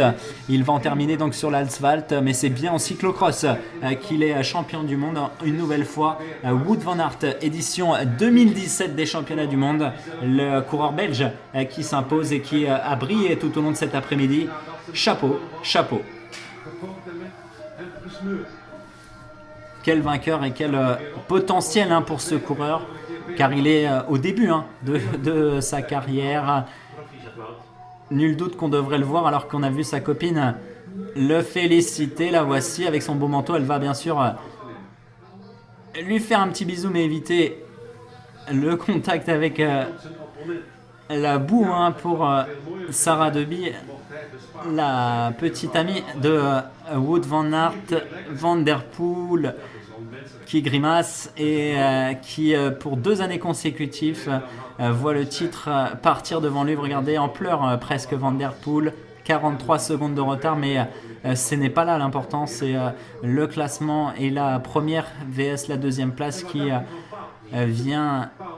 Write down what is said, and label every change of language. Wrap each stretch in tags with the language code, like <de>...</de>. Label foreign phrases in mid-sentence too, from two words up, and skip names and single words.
<fr>Il va en terminer donc sur l'asphalte, mais c'est bien en cyclocross qu'il est champion du monde une nouvelle fois. Wout van Aert, édition 2017 des championnats du monde, le coureur belge qui s'impose et qui a brillé tout au long de cet après-midi. Chapeau, chapeau. Quel vainqueur et quel potentiel pour ce coureur, car il est au début de sa carrière. Nul doute qu'on devrait le voir alors qu'on a vu sa copine le féliciter. La voici avec son beau manteau. Elle va bien sûr lui faire un petit bisou, mais éviter le contact avec la boue pour Sarah Deby, la petite amie de Wout van Aert. Van der Poel qui grimace et qui pour 2 années consécutives voit le titre partir devant lui. Regardez, en pleurs presque Van der Poel, 43 secondes de retard, mais ce n'est pas là l'important, c'est le classement et la première vs la deuxième place qui vient</fr>